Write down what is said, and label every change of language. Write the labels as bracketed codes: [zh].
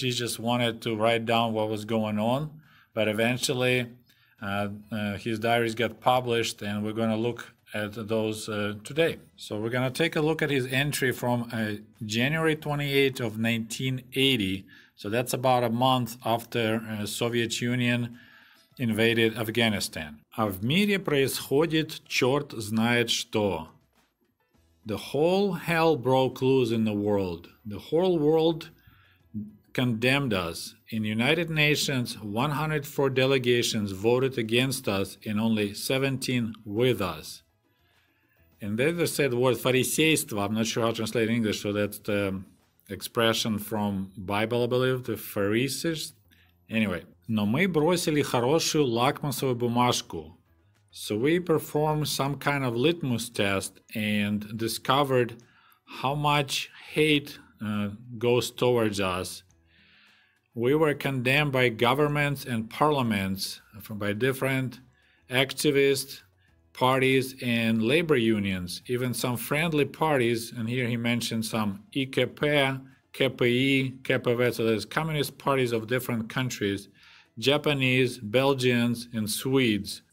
[en] He just wanted to write down what was going on. But eventually his diaries got published, and we're going to look at those today. So we're going to take a look at his entry from January 28 of 1980. So that's about a month after Soviet Union invaded Afghanistan. [ru] А в мире происходит черт знает что. [en] The whole hell broke loose in the world. The whole world condemned us. In United Nations, 104 delegations voted against us and only 17 with us. And then they said the word фарисейство. I'm not sure how to translate in English, so that's the expression from Bible, I believe, the Pharisees. Anyway. [ru] Но мы бросили хорошую лакмусовую бумажку. [en] So we performed some kind of litmus test and discovered how much hate goes towards us. We were condemned by governments and parliaments, by different activist parties and labor unions, even some friendly parties, and here he mentioned some IKP, KPI, KPV, so there's communist parties of different countries, Japanese, Belgians, and Swedes.